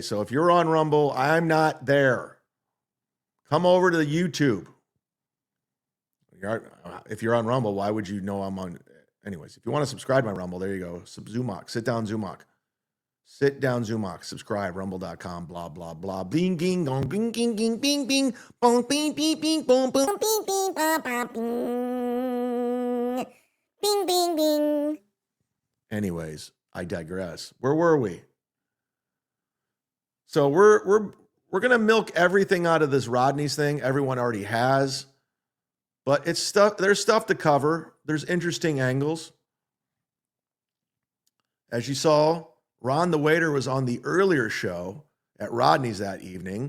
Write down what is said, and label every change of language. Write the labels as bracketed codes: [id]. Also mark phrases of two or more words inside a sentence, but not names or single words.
[en] So if you're on Rumble, I'm not there. Come over to the YouTube. If you're on Rumble, why would you know I'm on? Anyways, if you want to subscribe to my Rumble, there you go. Zumock. Sit down, Zumock. Sit down, Zumock. Subscribe, rumble.com, blah, blah, blah. Bing, ging, gong, bing, ging, ging, bing, bing, bong, bing, bing, bing, bong, bong, bing, bing, ba, ba, bing. Bing, bing, bing. Anyways, I digress. Where were we? So we're gonna milk everything out of this Rodney's thing. Everyone already has, but it's stuff. There's stuff to cover. There's interesting angles. As you saw, Ron the waiter was on the earlier show at Rodney's that evening.